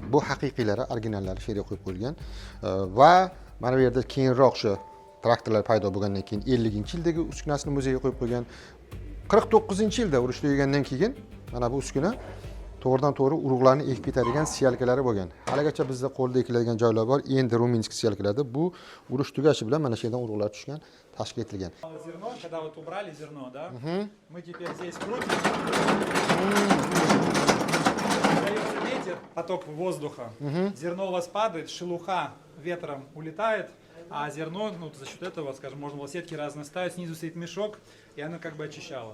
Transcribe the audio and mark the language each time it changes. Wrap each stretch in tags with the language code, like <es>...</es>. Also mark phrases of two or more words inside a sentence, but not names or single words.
<uz>Bu haqiqiylari, originallari shu yerga qo'yib qo'yilgan va mana bu yerda keyinroq shu traktorlar paydo bo'lgandan keyin 50-yildagi uskunasini muzeyga qo'yib qo'ygan. 49-yilda urush tugagandan keyin mana bu uskuna to'g'ridan to'g'ri urug'larni ekib ketadigan siyalkalari bo'lgan. Haligacha bizda qo'lda ekiladigan joylar bor. Endi ruminsk siyalkalarda bu urush tugashi bilan mana shu yerdan urug'lar tushgan, tashkil etilgan.</uz> <ru>Зерно, когда вот убрали зерно, да, мы теперь здесь крутим. Дается ветер, поток воздуха, зерно у вас падает, шелуха ветром улетает, а зерно, ну, за счет этого, скажем, можно было сетки разные ставить, снизу стоит мешок, и оно как бы очищало.</ru>